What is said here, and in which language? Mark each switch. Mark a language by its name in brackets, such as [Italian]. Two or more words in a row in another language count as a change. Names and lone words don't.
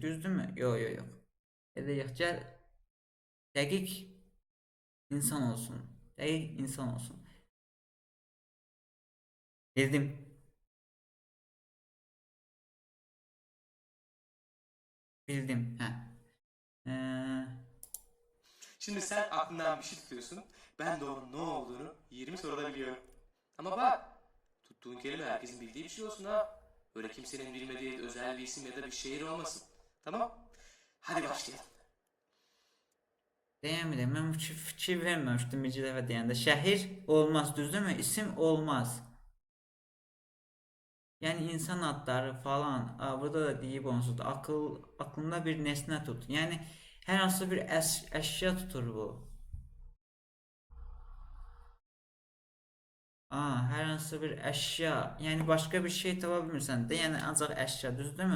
[Azerbaijani] Düzdürmü? Yox, yox, yox. Elə yox, gəl dəqiq insan olsun. Dəqiq insan olsun. Bildim. Bildim. Hə. [Turkish] Şimdi sen aklından bir şey tutuyorsun. Ben de onun ne olduğunu 20 soruda biliyorum. Ama bak, tuttuğun kelime herkesin bildiği bir şey olsun ha. Böyle kimsenin bilmediği özel bir isim ya da bir şehir olmasın. Tamam? Hadi başlayalım. [Azerbaijani] Deyəmirəm, mən fikir verməmişdim birinci dəfə deyəndə. Şəhər olmaz, düzdürmü? İsim olmaz. Yəni insan adları falan, burada da deyib onsuz da aklında bir nesnə tut. Yəni hər hansı bir əşya tutur bu. Hər hansı bir əşya, yəni başqa bir şey tapa bilmirsən də, yəni ancaq əşya, düzdürmü?